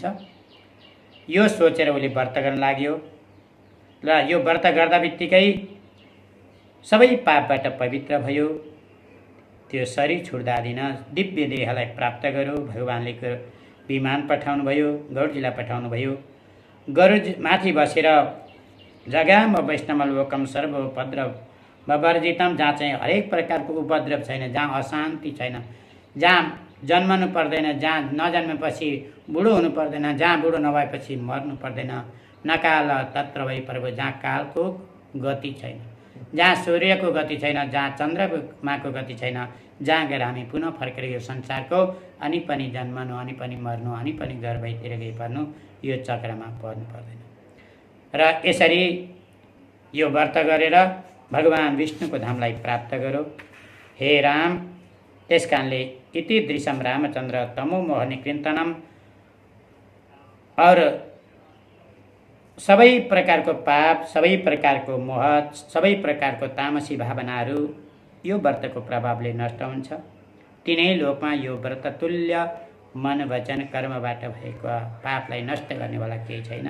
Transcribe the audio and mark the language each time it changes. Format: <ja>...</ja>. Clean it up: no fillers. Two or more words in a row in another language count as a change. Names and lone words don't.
<ne>यो सोचेर उसले व्रत गर्न लाग्यो र यो व्रत गर्दा बित्तिकै सबै पापबाट पवित्र भयो। त्यो शरीर छुट्दा दिन दिव्य देहलाई प्राप्त गर्यो। भगवान्ले विमान पठाउनु भयो, गरुडजीलाई पठाउनु भयो। गरुड माथि बसेर</ne> <sa>जगाम वैष्णव लोकम सर्वोपद्रव वर्जितम,</sa> <ne>जहाँ चाहिँ हरेक प्रकारको उपद्रव छैन, जहाँ अशान्ति छैन, जहाँ जन्मनु पर्दैन, जहाँ नजन्मेपछि बुढो हुनु पर्दैन, जहाँ बुढो नभएपछि मर्नु पर्दैन,</ne> <sa>नकाल तत्र वै प्रभु,</sa> <ne>जहाँ कालको गति छैन, जहाँ सूर्यको गति छैन, जहाँ चन्द्रमाको गति छैन, जहाँ गएर हामी पुनः फर्केर यो संसारको अनि पनि जन्मनु, अनि पनि मर्नु, अनि पनि गर्भतिर गई पर्नु, यो चक्रमा पर्नु पर्दैन। र यसरी यो व्रत गरेर भगवान विष्णुको धामलाई प्राप्त गरो। हे राम, त्यस कारणले</ne> <sa>इति दृश्यम रामचन्द्र तमो मोह निकृन्तनम,</sa> <ne>और सबै प्रकारको पाप, सबै प्रकारको मोह, सबै प्रकारको तामसी भावनाहरू यो व्रतको प्रभावले नष्ट हुन्छ। तिनै लोकमा यो व्रत तुल्य मन वचन कर्मबाट भएको पापलाई नष्ट गर्नेवाला केही छैन।</ne>